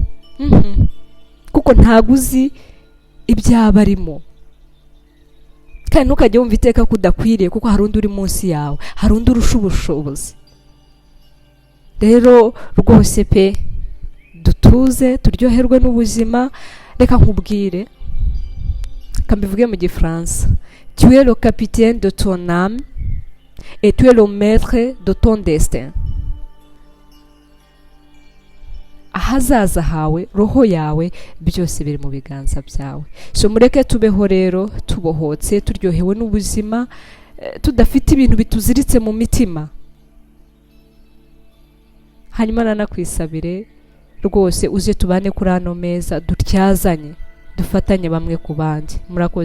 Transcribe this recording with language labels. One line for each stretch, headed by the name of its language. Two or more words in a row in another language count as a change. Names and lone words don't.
Kinyarwanda: Kuko ntaguzi ibyaba arimo, kandi ntukajye wumva iteka kudakwiriye kuko hari undi uri munsi yawe, hari undi urusha ubushobozi. Rero rwose pe dutuze turyoherwe n'ubuzima. Reka nkubwire, kambivuge mu Gifaransa,
French: tu es le capitaine de ton âme et tu es le maître de ton destin.
Kinyarwanda: Ahazaza hawe, roho yawe, byose biri mu biganza byawe. So mureke tubeho rero tubohotse, turyohewe n'ubuzima, tudafite ibintu bituziritse mu mitima. Hanyuma nanakwisabire rwose uze tubane kuri ano meza, dutyazanye, dufatanye bamwe ku bandi.